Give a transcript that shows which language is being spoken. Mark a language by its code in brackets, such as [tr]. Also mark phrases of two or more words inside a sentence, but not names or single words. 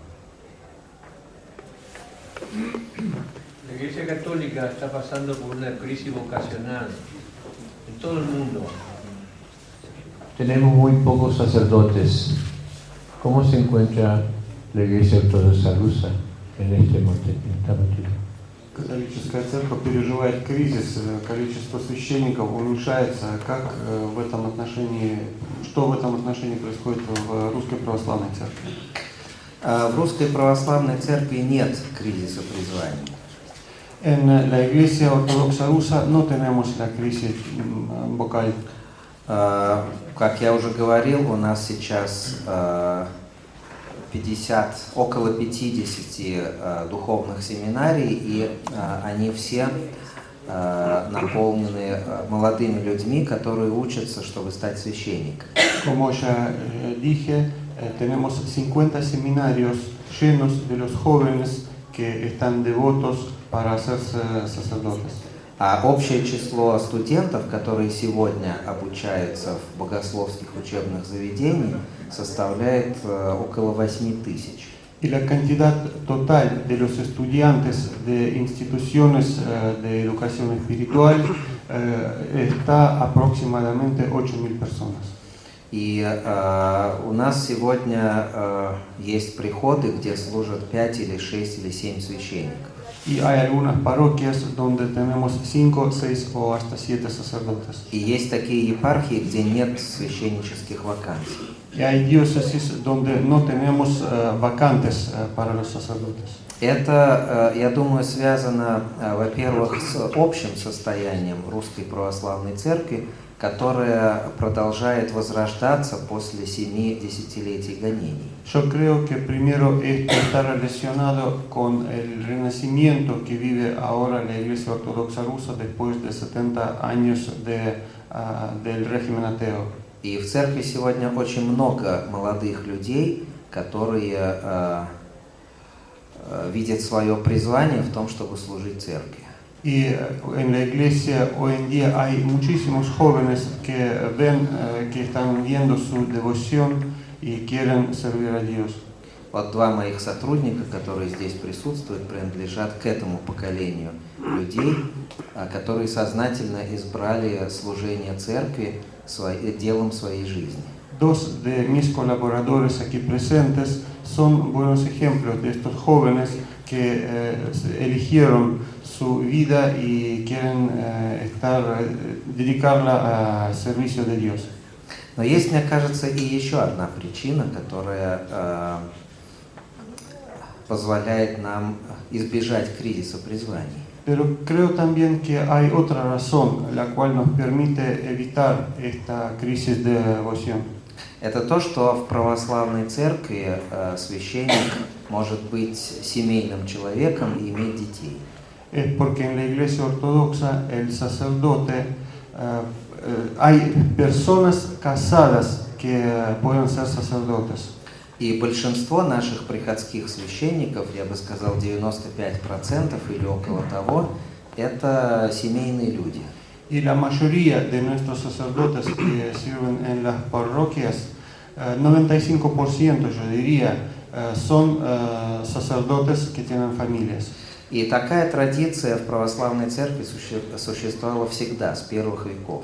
[es] La Iglesia Católica está pasando por una crisis vocacional en todo el mundo. Tenemos muy pocos sacerdotes. ¿Cómo se encuentra la Iglesia Ortodoxa rusa en este motivo? [ru] Католическая церковь переживает кризис, количество священников уменьшается. Как в этом отношении, что в этом отношении происходит в Русской Православной Церкви? В Русской Православной Церкви нет кризиса призвания. [es] En la Iglesia Ortodoxa Rusa no tenemos la crisis vocal. [ru] Как я уже говорил, у нас сейчас около 50 духовных семинарий, и они все наполнены молодыми людьми, которые учатся, чтобы стать священниками. [es] Como ya dije, tenemos 50 seminarios llenos de los jóvenes que están devotos para hacerse sacerdotes. [ru] А общее число студентов, которые сегодня обучаются в богословских учебных заведениях, составляет около 8000. [es] Y la cantidad total de los estudiantes de instituciones de educación espiritual está aproximadamente 8000 personas. [ru] И у нас сегодня есть приходы, где служат 5 или 6 или 7 священников. [es] Y hay algunas parroquias donde tenemos 5, 6 o hasta 7 sacerdotes. [ru] И есть такие епархии, где нет священнических вакансий. [es] Y hay diócesis donde no tenemos vacantes para los sacerdotes. [ru] Это, я думаю, связано, во-первых, с общим состоянием Русской Православной Церкви, которая продолжает возрождаться после 7 десятилетий гонений. [es] Yo creo que primero esto está relacionado con el renacimiento que vive ahora la Iglesia Ortodoxa Rusa después de 70 años del régimen ateo. [ru] И в церкви сегодня очень много молодых людей, которые видят свое призвание в том, чтобы служить церкви. [es] Y en la iglesia hoy en día hay muchísimos jóvenes que ven que están viendo su devoción y quieren servir a Dios. [ru] Вот два моих сотрудника, которые здесь присутствуют, принадлежат к этому поколению людей, которые сознательно избрали служение церкви делом своей жизни. [es] Dos de mis colaboradores aquí presentes son buenos ejemplos de estos jóvenes que eligieron su vida y quieren dedicarla al servicio de Dios. [ru] Но есть, мне кажется, и еще одна причина, которая позволяет нам избежать кризиса призваний. [es] Pero creo también que hay otra razón la cual nos permite evitar esta crisis de devoción. [ru] Это то, что в православной церкви священник может быть семейным человеком и иметь детей. [es] Es porque en la iglesia ortodoxa el sacerdote, hay personas casadas que pueden ser sacerdotes. [ru] И большинство наших приходских священников, я бы сказал 95% или около того, это семейные люди. [es] Y la mayoría de nuestros sacerdotes que sirven en las parroquias, 95% yo diría, son sacerdotes que tienen familias. [ru] И такая традиция в православной церкви существовала всегда, с первых веков.